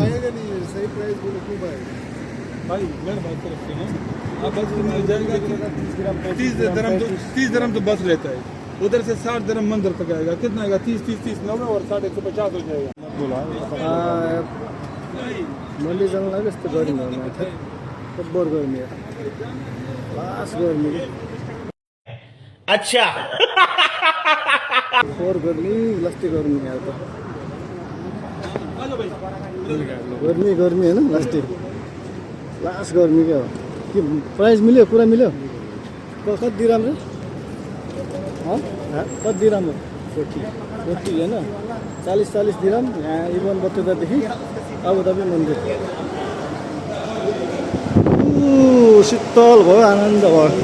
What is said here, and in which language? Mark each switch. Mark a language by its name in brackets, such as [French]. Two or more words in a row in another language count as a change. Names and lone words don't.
[Hindi] आएगा नहीं सही प्राइस बोलो क्यों आएगा भाई मेरे बात तरफ से ना आप बस में जाएगा 30 dirham तो बस रहता है उधर से 60 dirham मंदिर तक आएगा कितना आएगा 30 90 और 150 हो जाएगा [Nepali] मंदिर जान लाग्यो यस्तो गर्मी हो जब्बर गर्मी हो लास्ट गर्मी [Hindi] अच्छा [Nepali] फोर गर्मी लास्टै गर्मी यार त गर्मी होइन लास्टै लास्ट गर्मी क्या हो के प्राइस मिल्यो पुरा मिल्यो कति दिराम रे कति दिराम हो 40 होइन 40 दिराम यहाँ इभन बत्तीदेखि अबू धाबी मन्दिर शीतल भयो आनन्द भयो